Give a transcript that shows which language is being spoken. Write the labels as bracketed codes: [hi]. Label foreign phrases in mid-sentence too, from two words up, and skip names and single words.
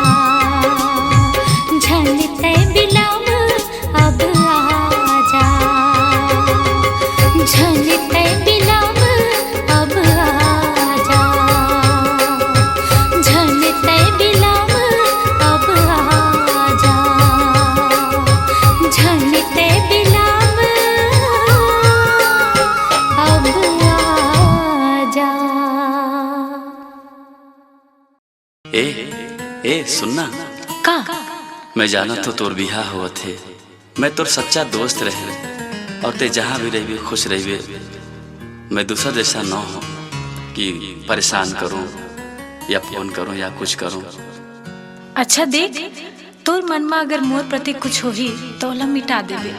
[hne] झन तै बिलम अब आजा, झन तै बिलम अब आजा, झन तै बिलम अब आजा, झन तै बिलम अब आजा। ए सुनना का मैं जाना तो तोर बिहा हुआ थे, मैं तोर सच्चा दोस्त रहे और ते जहाँ भी रही खुश रही। मैं दूसरा जैसा न हो कि परेशान करूं या फोन करूं या कुछ करूं। अच्छा देख, तोर मन में अगर मोर प्रति कुछ होही तो ओला मिटा देबे।